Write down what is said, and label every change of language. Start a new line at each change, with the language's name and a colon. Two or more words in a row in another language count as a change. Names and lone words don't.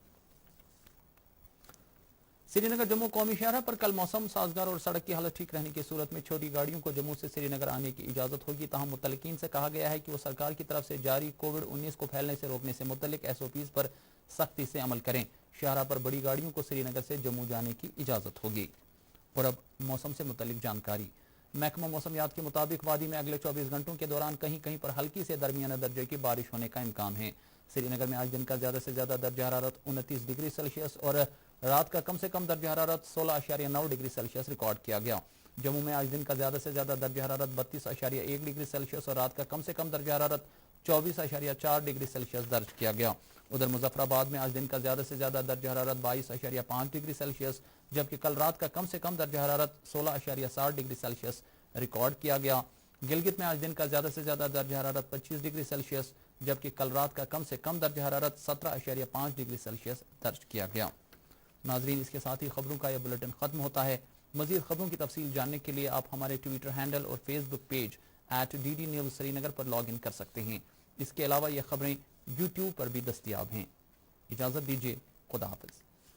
Urdu: سری نگر جموں قومی شاہراہ پر کل موسم سازگار اور سڑک کی حالت ٹھیک رہنے کی صورت میں چھوٹی گاڑیوں کو جموں سے سری نگر آنے کی اجازت ہوگی، تاہم متعلقین سے کہا گیا ہے کہ وہ سرکار کی طرف سے جاری کووڈ-19 کو پھیلنے سے روکنے سے متعلق SOPs پر سختی سے عمل کریں۔ شاہراہ پر بڑی گاڑیوں کو سری نگر سے جموں جانے کی اجازت ہوگی۔ اور اب موسم سے متعلق جانکاری۔ محکمہ موسمیات کے مطابق وادی میں اگلے 24 گھنٹوں کے دوران کہیں کہیں پر ہلکی سے درمیانہ درجے کی بارش ہونے کا امکان ہے۔ سری نگر میں آج دن کا زیادہ سے زیادہ درجہ حرارت 29 ڈگری سیلسیس اور رات کا کم سے کم درجہ حرارت 16.9 ڈگری سیلسیس ریکارڈ کیا گیا۔ جموں میں آج دن کا زیادہ سے زیادہ درجہ حرارت 32.1 ڈگری سیلسیس اور رات کا کم سے کم درجہ حرارت 24.4 ڈگری سیلسیس درج کیا گیا۔ ادھر مظفر آباد میں آج دن کا زیادہ سے زیادہ درجہ حرارت 22.5 ڈگری سیلسیس جبکہ کل رات کا کم سے کم درجہ حرارت 16.7 ڈگری سیلسیس ریکارڈ کیا گیا۔ گلگت میں آج دن کا زیادہ سے زیادہ درجہ حرارت 25 ڈگری سیلسیس جبکہ کل رات کا کم سے کم درجہ حرارت 17.5 ڈگری سیلسیس درج کیا گیا۔ ناظرین، اس کے ساتھ ہی خبروں کا یہ بلیٹن ختم ہوتا ہے۔ مزید خبروں کی تفصیل جاننے کے لیے آپ ہمارے ٹویٹر ہینڈل اور فیس بک پیج @DD News سری نگر پر لاگ ان کر سکتے ہیں۔ اس کے علاوہ یہ خبریں YouTube پر بھی دستیاب ہیں۔ اجازت دیجیے، خدا حافظ۔